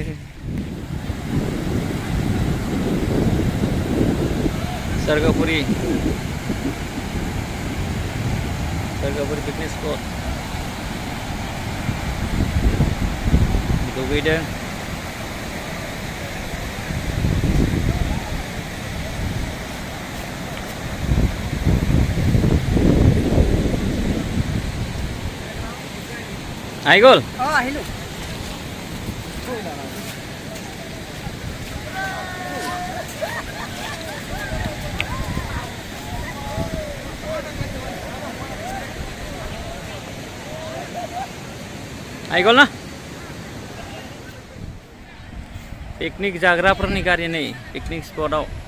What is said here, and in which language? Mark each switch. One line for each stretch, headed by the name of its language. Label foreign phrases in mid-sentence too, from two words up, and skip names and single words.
Assamese: স্বৰ্গপুৰী
English: picnic spot
Assamese: দুবিদে আহি গ'ল আহিলো আহি গ'ল না
Bodo: पिकनिक जाग्राफोरनि गारि नै पिकनिक स्पटआव